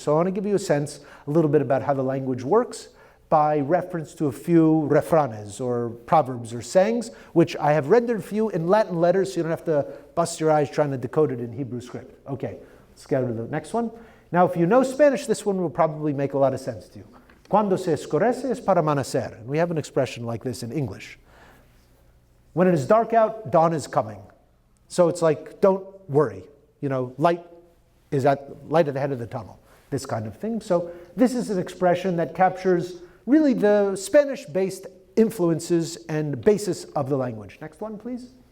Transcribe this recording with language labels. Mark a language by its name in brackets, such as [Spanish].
[English] So I want to give you a little bit about how the language works by reference to a few refranes or proverbs or sayings, which I have rendered for you in Latin letters so you don't have to bust your eyes trying to decode it in Hebrew script. Okay, let's go to the next one. Now, if you know Spanish, this one will probably make a lot of sense to you. [Ladino] Cuando se escurece es para amanecer. [English] And we have an expression like this in English. When it is dark out, dawn is coming. So it's like, don't worry. Light at the head of the tunnel. This kind of thing. So this is an expression that captures really the Spanish-based influences and basis of the language. Next one, please.